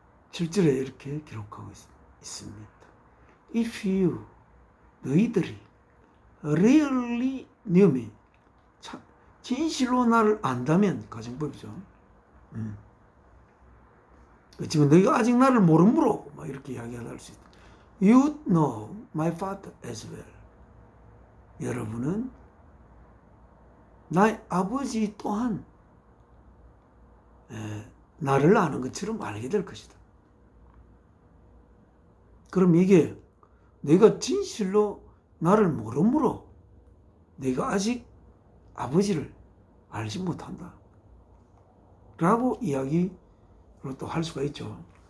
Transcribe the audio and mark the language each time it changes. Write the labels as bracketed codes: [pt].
[ko] 실제로 이렇게 기록하고 있습니다. [en] If you, [ko] 너희들이 [en] really knew me, [ko] 진실로 나를 안다면, 가정법이죠. 지금 너희가 아직 나를 모르므로 막 이렇게 이야기할 수 있다. [en] You know my father as well. [ko] 여러분은 나의 아버지 또한 나를 아는 것처럼 알게 될 것이다. 그럼 이게 내가 진실로 나를 모르므로 내가 아직 아버지를 알지 못한다 라고 이야기로 또 할 수가 있죠.